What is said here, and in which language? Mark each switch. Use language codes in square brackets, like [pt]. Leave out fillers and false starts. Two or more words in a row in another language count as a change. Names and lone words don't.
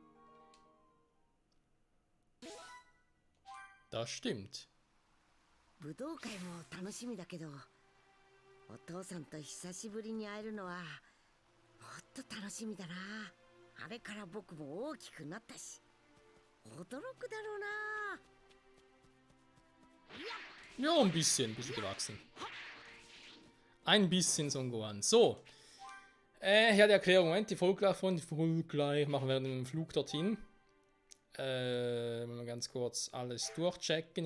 [de] Das stimmt. [ja] 武道会も楽しみだけど、お父さんと久しぶりに会えるのはもっと楽しみだな。あれから僕も大きくなったし、驚くだろうな。 [de] Ja, ein bisschen gewachsen. Ein bisschen Son Gohan. So. Ja, die Erklärung. Moment, die Folge gleich machen wir den Flug dorthin. Mal ganz kurz alles durchchecken.